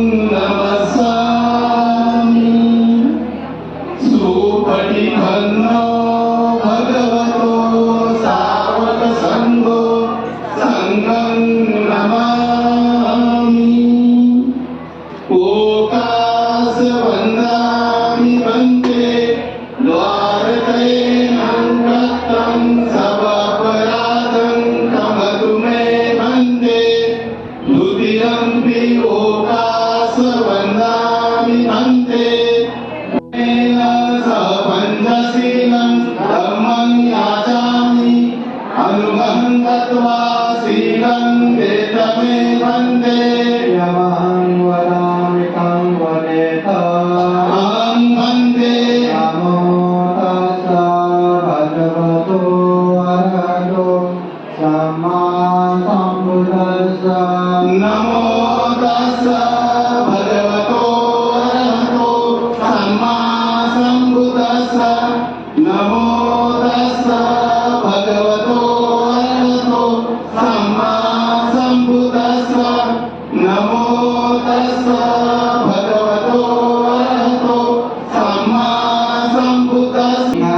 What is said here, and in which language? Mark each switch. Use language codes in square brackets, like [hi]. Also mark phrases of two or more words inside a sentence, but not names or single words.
[pi] नमस्सामि सुपठितन्नो भगवतो सावक संघो संघं नमामि ओकास वन्दामि वन्दे द्वारकैनं रक्तं सवापराधं कमतु मे वन्दे द्वितीयम्पि ओकास वन्दामि वन्दे पञ्चशीलं धम्मं याचामि अनुगं गत्वा शीलं वेदमे भन्ते यमहं वदामि तं वदेत अहं भन्ते नमो तस्स भगवतो अरहतो सम्मा सम्बुद्धस्स नमो तस्स भगवतो अरहतो सम्मा सम्बुद्धस्स नमो तस्स भगवतो अरहतो सम्मा सम्बुद्धस्स नमो तस्स भगवतो अरहतो सम्मा सम्बुद्धस्स